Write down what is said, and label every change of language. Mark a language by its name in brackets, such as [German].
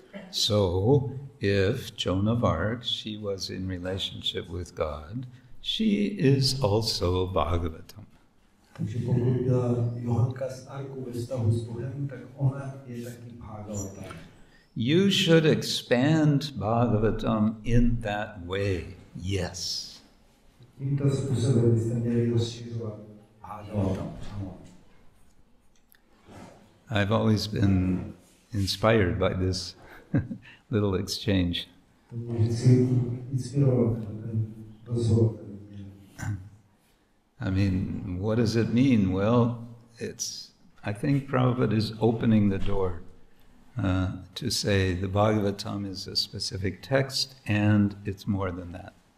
[English] So, if Joan of Arc, she was in relationship with God, she is also Bhagavatam. [Czech] Takže pokud byla Johanka z Arku ve vztahu s Bohem, tak ona je taky Bhagavatam. [English] You should expand Bhagavatam in that way, yes. [Czech] Tímto způsobem byste měli rozšiřovat Bhagavatam. [English] I've always been inspired by this little exchange. [Czech] To mě vždycky inspirovalo ten rozhovor. [English] I mean, what does it mean? Well, I think Prabhupada is opening the door to say the Bhagavatam is a specific text and it's more than that.